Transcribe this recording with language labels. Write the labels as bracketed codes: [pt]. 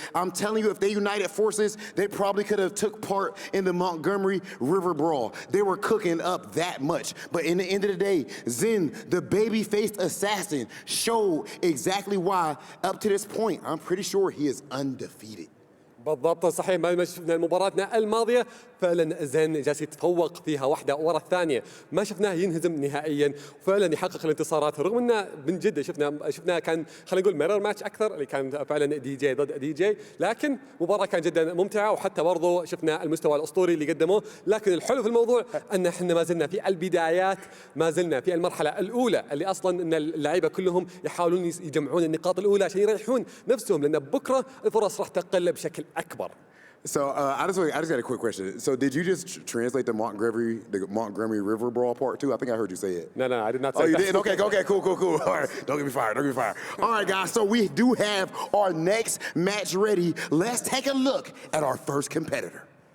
[en] I'm telling you, if they united forces, they probably could have took part in the Montgomery River Brawl. They were cooking up that much. But in the end of the day, Zen, the baby-faced assassin, showed exactly why, up to this point, I'm pretty sure he is undefeated. [ar] بالضبط صحيح. ما شفنا مباراتنا الماضيه فعلا زين جالس يتفوق فيها واحده ورا الثانيه، ما شفناه ينهزم نهائيا وفعلا يحقق الانتصارات، رغم انه من جد شفنا كان خلينا نقول ميرور ماتش اكثر اللي كان فعلا دي جي ضد دي جي، لكن مباراه كانت جدا ممتعه وحتى برضو شفنا المستوى الاسطوري اللي قدموه. لكن الحلو في الموضوع ان احنا ما زلنا في البدايات، ما زلنا في المرحله الاولى اللي اصلا ان اللعيبه كلهم يحاولون يجمعون النقاط الاولى عشان يريحون نفسهم، لان بكره الفرص راح تقل بشكل اكبر. [en] So I just got a quick question. So did you just translate the Montgomery River Brawl part 2? I think I heard you say it. No, I did not say Oh, you that. did? Okay, cool. All right, don't get me fired. All right, guys, so we do have our next match ready. Let's take a look at our first competitor.